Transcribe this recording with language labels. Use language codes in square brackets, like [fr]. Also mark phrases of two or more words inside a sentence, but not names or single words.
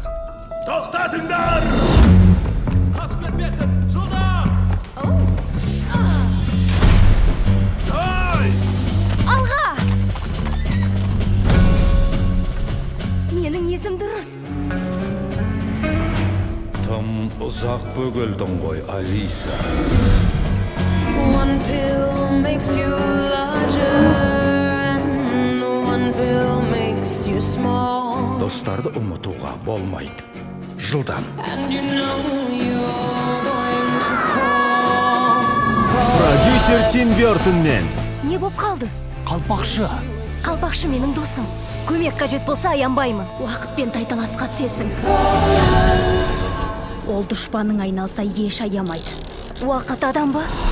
[kk] Тоқтатыңдар! Қасып кетпесін, жылдам! Алға! Менің есім дұрыс. Тым ұзақ бөгелдің ғой, Алиса. [en] One pill makes you larger and one pill makes you small. [kk] Достарды ұмытуға болмайды. Жылдам. [en] And you know you're going to fall. [kk] Продюсер Тим Бёртонмен. Не боп қалды? Қалпақшы. Қалпақшы менің досым. Көмек қажет болса аянбаймын. Уақытпен тайталасқа түсесің. Ол дұшпаның айналса еш аямайды. Уақыт адам ба?